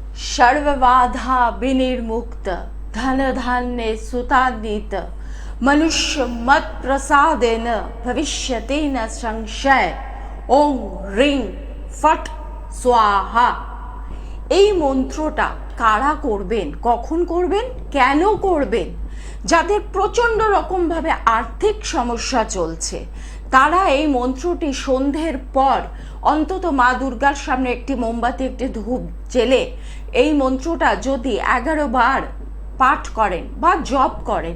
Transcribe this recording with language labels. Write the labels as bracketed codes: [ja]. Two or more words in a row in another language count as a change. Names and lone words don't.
[sa] सर्वबाधा विनिर्मुक्त धन धान्य सुतान्वित मनुष्य मत प्रसादेन भविष्यति न संशय ओं ह्रीं फट स्वाहा। [bn] এই মন্ত্রটা কারা করবেন, কখন করবেন, কেন করবেন? যাদের প্রচণ্ড রকমভাবে আর্থিক সমস্যা চলছে তারা এই মন্ত্রটি সন্ধ্যের পর অন্তত মা দুর্গার সামনে একটি মোমবাতি, একটি ধূপ জেলে এই মন্ত্রটা যদি 11 বার পাঠ করেন বা জপ করেন।